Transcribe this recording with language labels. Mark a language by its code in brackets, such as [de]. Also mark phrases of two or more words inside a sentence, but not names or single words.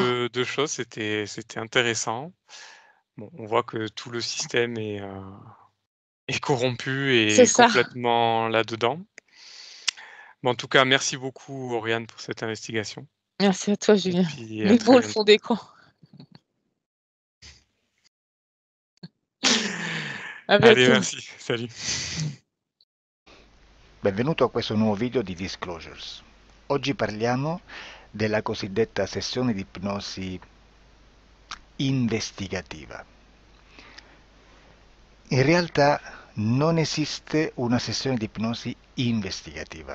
[fr] de choses, c'était intéressant. Bon, on voit que tout le système est corrompu C'est et ça. complètement là-dedans. Bon, en tout cas, merci beaucoup Oriane pour cette investigation Merci à toi, et Julien. puis à Mais très beau le bientôt. fond d'écran. À Allez, bientôt. merci. Salut. [it] Benvenuto a questo nuovo video di Disclosures. Oggi parliamo della cosiddetta sessione di ipnosi investigativa. In realtà non esiste una sessione di ipnosi investigativa.